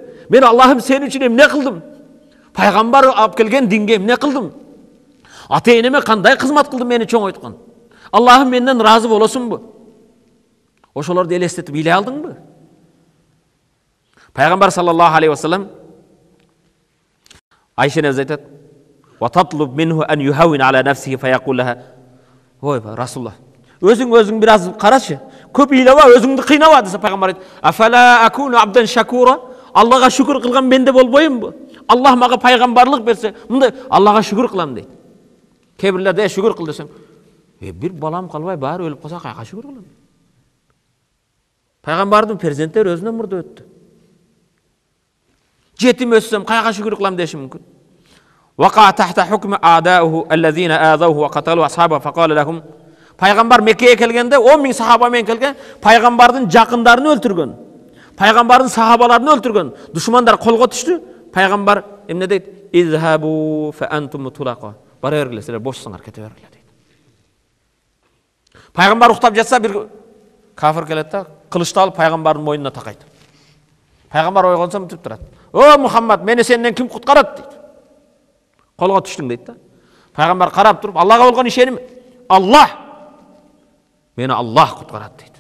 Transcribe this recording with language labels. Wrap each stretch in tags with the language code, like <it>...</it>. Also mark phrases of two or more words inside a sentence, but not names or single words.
<ky>Мен Аллахым сен үчүн эмне кылдым? Пайгамбар алып келген динге эмне кылдым? Ата-энеме кандай кызмат кылдым мени чоң ойткон? Аллахым менден разы болосунбу? Ошолорду элестетип биле алдыңбы? Пайгамбар</ky> <ar>صلى الله عليه وسلم</ar> <ky>Айшене айтат:</ky> <ar>"وتطلب منه أن يهون على نفسه فيقول لها".</ar> <ky>Ой, Расулуллах, өзүң бираз карачы. Көп ыйлаба, өзүңдү кыйнава десе пайгамбар айтат:</ky> <ar>"أفلا أكون عبدا شكورا?"</ar> <ky>Аллага шүкүр кылган менде болбоймбу? Аллах мага пайгамбарлык берсе, мындай Аллага шүкүр кылам дейт. Кээ бирлерде шүкүр кыл десем, бир балам калбай баары өлүп калса кайга шүкүр кылам? Пайгамбардын перзенттери өзүнөн мурда өттү. Жетим өссөм кайга шүкүр кылам деши мүмкүн.</ky> <ar>ووقع تحت حكمه أعداؤه الذين عادوه وقتلوا أصحابه فقال لهم.</ar> <ky>Пайгамбар Меккеге келгенде 10 000 сахаба менен келген, пайгамбардын жакындарын өлтүргөн. Пайгамбардын сахабаларын өлтүргөн. Душмандар колго түштү. Пайгамбар эмне дейт?</ky> <ar>اذهبوا فأنتم الطلقاء.</ar> <ky>Бара бергиле, силер бошсуңар, кете бергиле дейт. Пайгамбар уктап жатса бир кафир келет да, кылычты алып пайгамбардын мойнуна такайт. Пайгамбар ойгонсо мынтип турат: "О Мухаммад, мени сенден ким куткарат?" дейт. Колго түштүң дейт да. Пайгамбар карап туруп: "Аллага болгон ишеним, Аллах мени Аллах куткарат" дейт.</ky>